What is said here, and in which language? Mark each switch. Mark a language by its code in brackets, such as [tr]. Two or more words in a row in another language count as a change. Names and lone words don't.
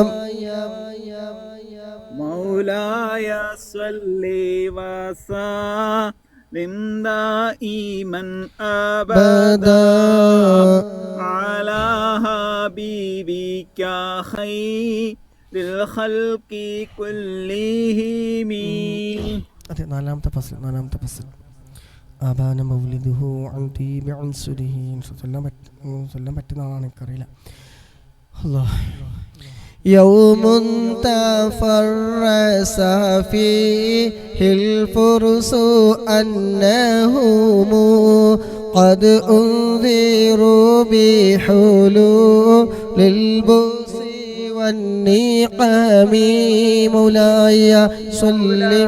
[ar] صل وسلم دائما أبدا على حبيبك خير الخلق كلهم. [ml] അതെ, നാലാമത്തെ ഫസൽ [ar] أبان مولده عن طيب عنصره. [ml] ചൊല്ലാൻ പറ്റുന്ന ആളാണ്, എനിക്കറിയില്ല. [ar] അല്ലാഹ് يوم تفرس فيه الفرس أنهم قد أنذروا بحلول البؤس والنقم مولاي صل